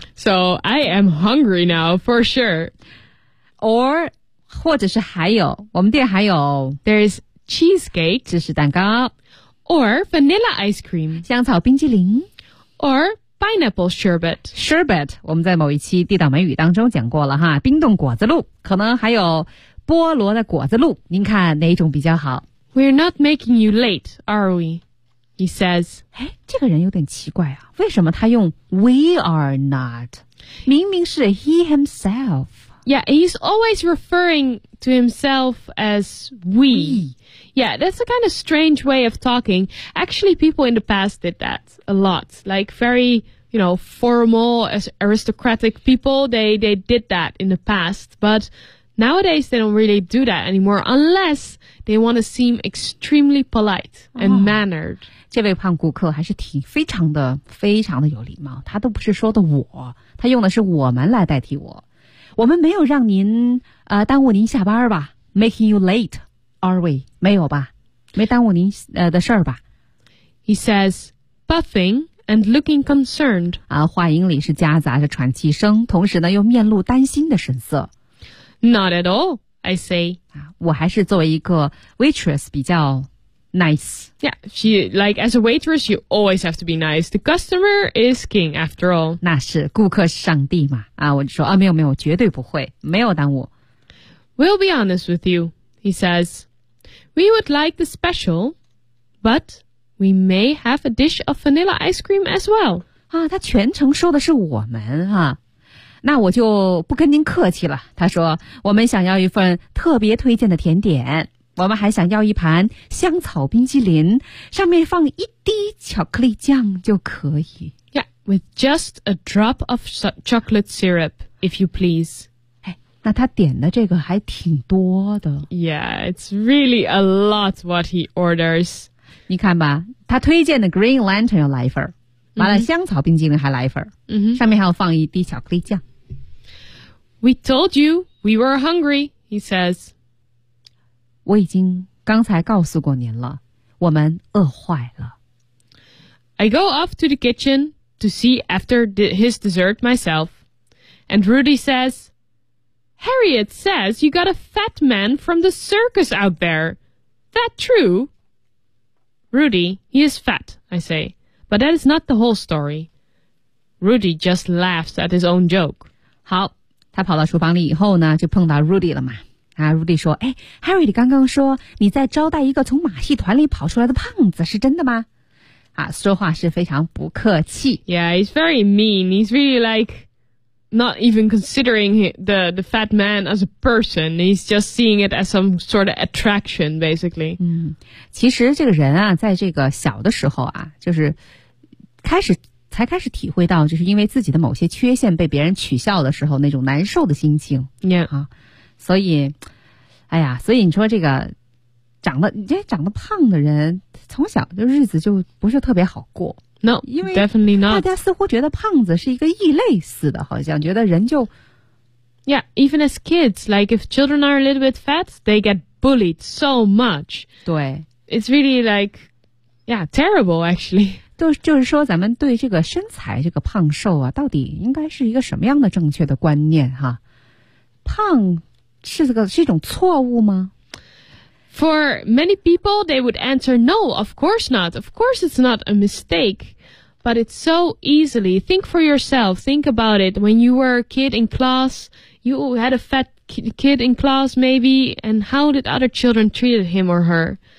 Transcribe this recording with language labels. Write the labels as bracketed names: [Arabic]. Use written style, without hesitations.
[English] So I am hungry now for sure. [Chinese] Or, 或者是还有我们店还有 [English] There's cheesecake [Chinese] 芝士蛋糕 [English] Or vanilla ice cream [Chinese] 香草冰激凌 [English] Or pineapple sherbet [Chinese] Sherbet 我们在某一期地道美语当中讲过了哈，冰冻果子露可能还有菠萝的果子露您看哪一种比较好 [English] We're not making you late, are we? He says [Chinese] 哎，这个人有点奇怪啊为什么他用 [English] We are not [Chinese] 明明是 [English] he himself Yeah, he's always referring to himself as we. Yeah, that's a kind of strange way of talking. Actually, people in the past did that a lot. Like very, you know, formal, aristocratic people, they did that in the past. But nowadays, they don't really do that anymore, unless they want to seem extremely polite and mannered. [Chinese] 这位胖顾客还是挺非常的非常的有礼貌。他都不是说的我，他用的是我们来代替我。我们没有让您耽误您下班吧 ？ [English] Making you late, are we? [Chinese] 没有吧？没耽误您的事儿吧 [English] ？He says, puffing and looking concerned. [Chinese] 啊，话音里是夹杂着喘气声，同时呢又面露担心的神色。 [English] Not at all, I say. [Chinese] 啊，我还是作为一个 waitress 比较 nice. [English] Yeah, she like as a waitress, you always have to be nice. The customer is king, after all. [Chinese] 那是顾客是上帝嘛。啊，我就说啊，没有没有，绝对不会，没有耽误。 [English] We'll be honest with you, he says. We would like the special, but we may have a dish of vanilla ice cream as well. [Chinese] 啊，他全程说的是我们啊。那我就不跟您客气了。他说，我们想要一份特别推荐的甜点，我们还想要一盘香草冰淇淋，上面放一滴巧克力酱就可以。 [English] Yeah, with just a drop of chocolate syrup, if you please. [Chinese] 那他点的这个还挺多的。 [English] Yeah, it's really a lot what he orders. [Chinese] 你看吧，他推荐的 Green Lantern 要来一份，完了香草冰激凌还来一份，上面还要放一滴巧克力酱。 [English] We told you we were hungry, he says. [Chinese] 我已经刚才告诉过您了，我们饿坏了。 [English] I go off to the kitchen to see after his dessert myself. And Rudy says,Harriet says you got a fat man from the circus out there. That true? Rudy, he is fat, I say. But that is not the whole story. Rudy just laughs at his own joke. [Chinese] 好，他跑到厨房里以后呢，就碰到 Rudy 了嘛。啊 ，Rudy 说，哎 ，Harriet 刚刚说你在招待一个从马戏团里跑出来的胖子，是真的吗？啊，说话是非常不客气。 [English] Yeah, he's very mean. He's really like... Not even considering the fat man as a person. He's just seeing it as some sort of attraction, basically. [Chinese] 嗯，其实这个人啊，在这个小的时候啊，就是开始体会到，就是因为自己的某些缺陷被别人取笑的时候那种难受的心情。 [English] Yeah. [Chinese] 啊，所以，哎呀，所以你说这个长得胖的人，从小就日子就不是特别好过。 [English] No, [Chinese] 因为 [English] definitely not. [Chinese] 大家似乎觉得胖子是一个异类似的，好像觉得人就 [English] ，Yeah, even as kids, like if children are a little bit fat, they get bullied so much. [Chinese] 对 [English] ，It's really like, yeah, terrible actually. [Chinese] 就是说，咱们对这个身材、这个胖瘦啊，到底应该是一个什么样的正确的观念哈？胖是一种错误吗？ [English] For many people, they would answer, no, of course not. Of course it's not a mistake, but it's so easily. Think for yourself. Think about it. When you were a kid in class, you had a fat kid in class maybe, and how did other children treat him or her?